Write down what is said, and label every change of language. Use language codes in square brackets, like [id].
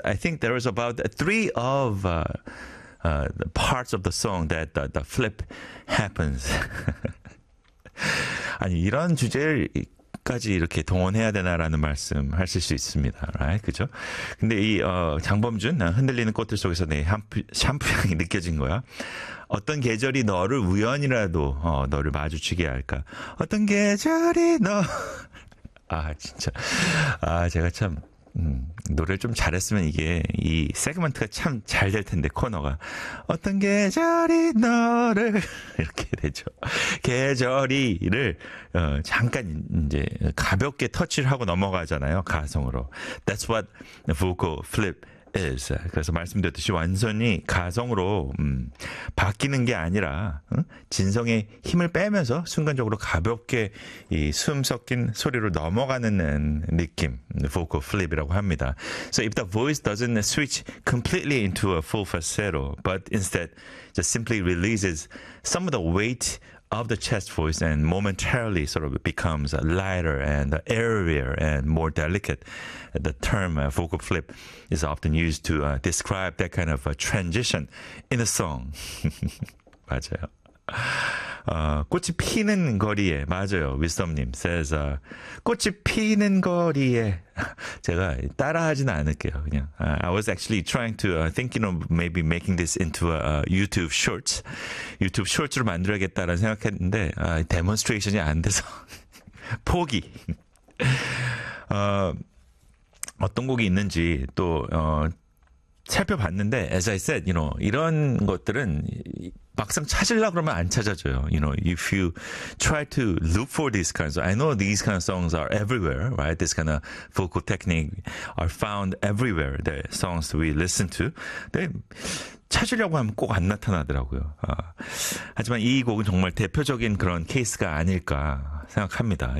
[en] I think there was about three of the parts of the song that the flip happens. [ko] 아니, 이런 주제까지 이렇게 동원해야 되나라는 말씀 하실 수 있습니다. Right? 그죠? 근데 이 장범준, 흔들리는 꽃들 속에서 내 샴푸향이 느껴진 거야. 어떤 계절이 너를 우연이라도 너를 마주치게 할까? 어떤 계절이 너. 아, 진짜. 아, 제가 참, 노래를 좀 잘했으면 이게, 이 세그먼트가 참잘될 텐데, 코너가. 어떤 계절이 너를, 이렇게 되죠. 계절이를, 잠깐, 이제, 가볍게 터치를 하고 넘어가잖아요, 가성으로. [en] That's what vocal flip is. [ko] 그래서 말씀드렸듯이 완전히 가성으로, 바뀌는 게 아니라, 진성의 힘을 빼면서 순간적으로 가볍게 이숨 섞인 소리로 넘어가는 느낌, vocal flip이라고 합니다. [en] So if the voice doesn't switch completely into a full falsetto, but instead just simply releases some of the weight of the chest voice and momentarily sort of becomes lighter and airier and more delicate. The term vocal flip is often used to describe that kind of a transition in a song. [ko] 맞아요. 꽃이 피는 거리에, 맞아요. 위썸님 says, 꽃이 피는 거리에. 제가 따라하진 않을게요, 그냥. [en] I was actually trying to thinking of maybe making this into a YouTube Shorts. [ko] YouTube Shorts로 만들어야겠다라는 생각했는데, demonstration이 안 돼서. 포기. 어떤 곡이 있는지 또, 살펴봤는데, [en] as I said, [ko] 이런 것들은, 막상 찾으려고 그러면 안 찾아져요. [en] You know, if you try to look for these kinds of, I know these kind of songs are everywhere, right? This kind of vocal technique are found everywhere. The songs we listen to. [ko] 근데 찾으려고 하면 꼭안 나타나더라고요. 하지만 이 곡은 정말 대표적인 그런 케이스가 아닐까 생각합니다.